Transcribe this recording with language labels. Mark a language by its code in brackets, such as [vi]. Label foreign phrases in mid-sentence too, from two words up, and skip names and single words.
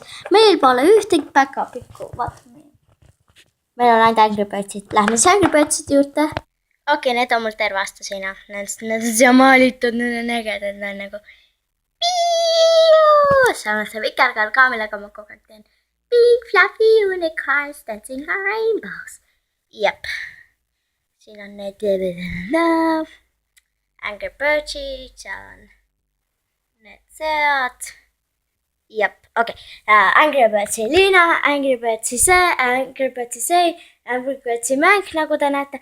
[et] Meil pole ühtegi päkapikku. Meil on ainult Angry Birdsid. Lähme siis Angry Birdsid juurde. Need on mul terve aasta seina. Need on siia maalitud, need on ägedad. Need on nagu samas see vikerkaar ka, millega ma kogu aeg teen. [en] Big fluffy unicorns dancing on rainbows. [et] Jep. Siin on need Angry Birdsid, seal on need sead. Jep, Angry Birdsi Liina, Angry Birdsi see, Angry Birdsi mäng, nagu te näete.